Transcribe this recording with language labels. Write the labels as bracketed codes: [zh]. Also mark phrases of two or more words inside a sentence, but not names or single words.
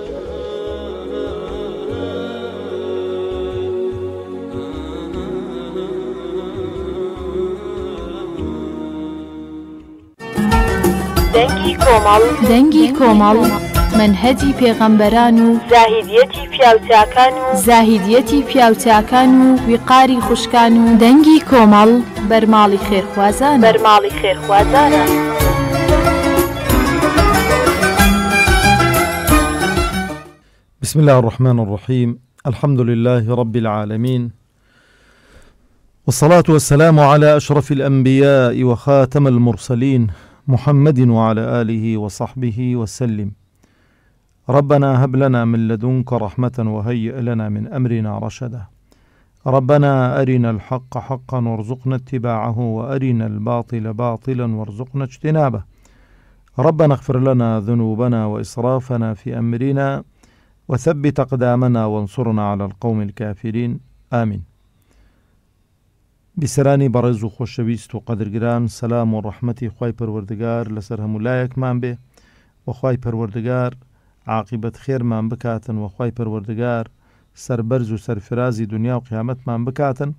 [ckb] دەنگی کۆمەڵ منهەجی پێغەمبەران و زاهیدیەتی پیاوچاکان و ویقاری خوشکان و دەنگی کۆمەڵ بەرماڵی خێرخوازانە. [ar] بسم الله الرحمن الرحيم. الحمد لله رب العالمين، والصلاة والسلام على أشرف الأنبياء وخاتم المرسلين محمد وعلى آله وصحبه وسلم. ربنا هب لنا من لدنك رحمة وهيئ لنا من أمرنا رشدا. ربنا أرنا الحق حقا وارزقنا اتباعه وأرنا الباطل باطلا وارزقنا اجتنابه. ربنا اغفر لنا ذنوبنا وإسرافنا في أمرنا وثبت أقدامنا وانصرنا على القوم الكافرين آمين. [ckb] بسرانی بەڕێز و خۆشەویست و قەدرگران، سەلام و ڕەحمەتی خوای پەروەردگار لەسەر هەموو لایەکمان بێ و خوای پەروەردگار عاقبەت خێرمان بکاتن و خوای پەروەردگار سەربەرز و سەرفرازی دنیا و قیامەتمان بکاتن.